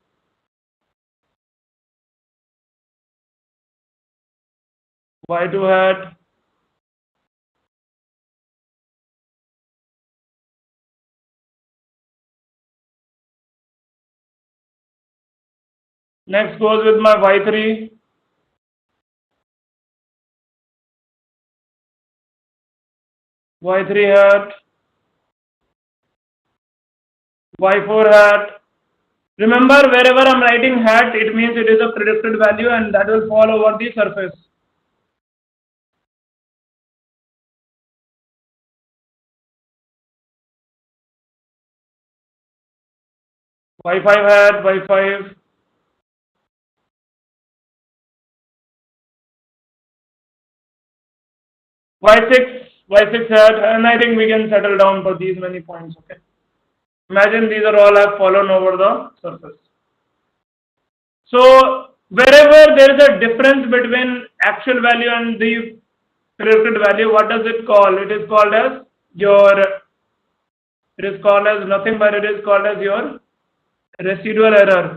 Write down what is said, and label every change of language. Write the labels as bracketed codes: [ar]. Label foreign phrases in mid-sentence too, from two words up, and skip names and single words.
[en] y2 hat. Next goes with my y3. y3 hat. y4 hat. Remember, wherever I'm writing hat, it means it is a predicted value and that will fall over the surface. y5 hat, y5. y6 hat, and I think we can settle down for these many points, okay? Imagine these are all have fallen over the surface. So, wherever there is a difference between actual value and the predicted value, what does it call? It is called as nothing but it is called as your residual error.